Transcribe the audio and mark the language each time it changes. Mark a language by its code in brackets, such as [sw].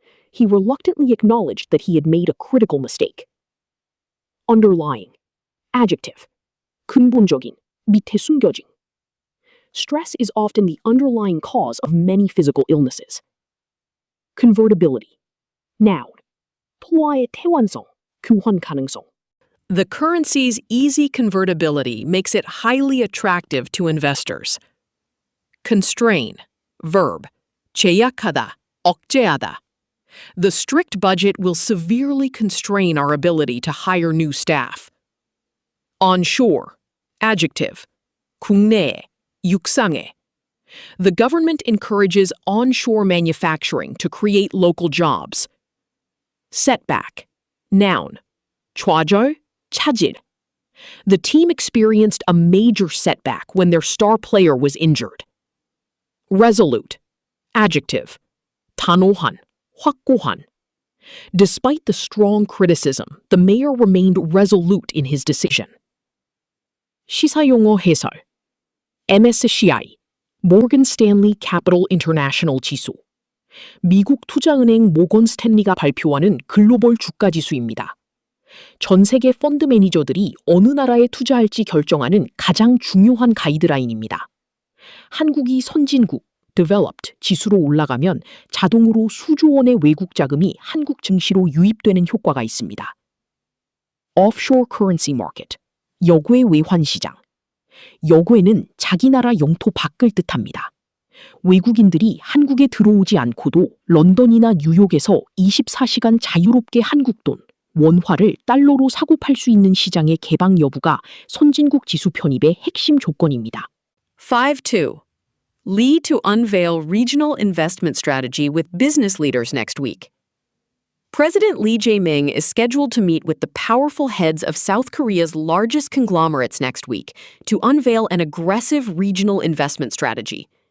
[en] He reluctantly acknowledged that he had made a critical mistake. Underlying. Adjective. [ko] 근본적인, 밑에 숨겨진. [en] Stress is often the underlying cause of many physical illnesses. Convertibility. Noun. [ko] 통화의 태환성, 교환 가능성. [en] The currency's easy convertibility makes it highly attractive to investors. Constrain. Verb. [ko] 제약하다, 억제하다. [en] The strict budget will severely constrain our ability to hire new staff. Onshore. Adjective. 국내에, 육상해. The government encourages onshore manufacturing to create local jobs. Setback. Noun. [ko] 좌절, 차질. [en] The team experienced a major setback when their star player was injured. Resolute. Adjective. [ko] 단호한, 확고한. [en] Despite the strong criticism, the mayor remained resolute in his decision. [ko] 시사용어 해설. MSCI, 모건 스탠리 캐피털 인터내셔널 지수. 미국 투자은행 모건 스탠리가 발표하는 글로벌 주가 지수입니다. 전 세계 펀드 매니저들이 어느 나라에 투자할지 결정하는 가장 중요한 가이드라인입니다. 한국이 선진국, developed 지수로 올라가면 자동으로 수조 원의 외국 자금이 한국 증시로 유입되는 효과가 있습니다. [en] Offshore currency market, [ko] 여괴 외환 시장. 여괴는 자기 나라 영토 밖을 뜻합니다. 외국인들이 한국에 들어오지 않고도 런던이나 뉴욕에서 24시간 자유롭게 한국 돈, 원화를 달러로 사고 팔 수 있는 시장의 개방 여부가 선진국 지수 편입의 핵심 조건입니다. 5-2. [en] Lee to unveil regional investment strategy with business leaders next week. President Lee Jae-myung is scheduled to meet with the powerful heads of South Korea's largest conglomerates next week to unveil an aggressive regional investment strategy.